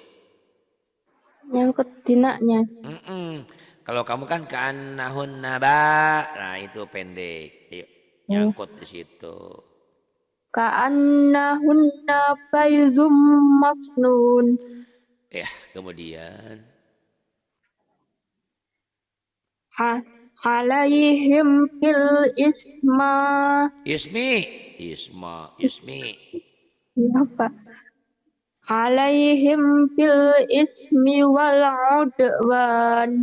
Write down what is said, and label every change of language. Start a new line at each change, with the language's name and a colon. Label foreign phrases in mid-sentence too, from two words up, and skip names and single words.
Indonesian: Nyangkut dinaknya. Kalau kamu kan
Arabic: كأنهن ب.
Indonesian: Nah, itu pendek. Yuk, Oh. nyangkut di situ.
Arabic: كأنهن بيض مكنون.
Indonesian: Ya, kemudian
Arabic: عليهم بال ismi.
Indonesian: ya Pak.
Arabic: عليهم بالإثم والعدوان.